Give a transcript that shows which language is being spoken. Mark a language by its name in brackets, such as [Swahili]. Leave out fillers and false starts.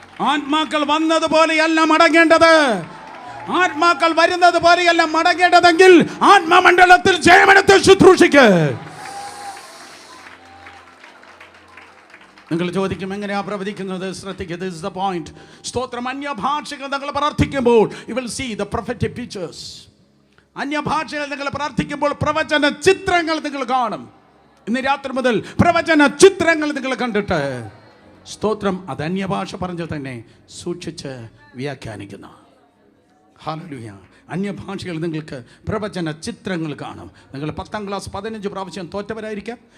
[Malayalam] ആത്മാക്കൾ വന്നതുപോലെയല്ല മടങ്ങേണ്ടത്. ആത്മാക്കൾ വരുന്നത് പോലെയല്ല മടങ്ങേണ്ടതെങ്കിൽ ആത്മമണ്ഡലത്തിൽ ജയമെടുത്ത് ശുശ്രൂഷിക്ക്. നിങ്ങൾ ചോദിക്കും, എങ്ങനെയാ പ്രവചിക്കുന്നത്? ശ്രദ്ധിക്കുക. [English] This is the point. [Malayalam] സ്തോത്രം. അന്യഭാഷകൾ നിങ്ങൾ പ്രാർത്ഥിക്കുമ്പോൾ [English] you will see the prophetic pictures. [Malayalam] അന്യഭാഷകൾ നിങ്ങൾ പ്രാർത്ഥിക്കുമ്പോൾ പ്രവചന ചിത്രങ്ങൾ നിങ്ങൾ കാണും. ഇന്ന് രാത്രി മുതൽ പ്രവചന ചിത്രങ്ങൾ നിങ്ങൾ കണ്ടിട്ട് സ്തോത്രം അത് അന്യഭാഷ പറഞ്ഞു തന്നെ സൂക്ഷിച്ച് വ്യാഖ്യാനിക്കുന്ന. ഹല്ലേലൂയ. അന്യഭാഷകൾ നിങ്ങൾക്ക് പ്രവചന ചിത്രങ്ങൾ കാണും. നിങ്ങൾ 10ാം ക്ലാസ് 15 പ്രാവശ്യം തോറ്റവരായിരിക്കാം.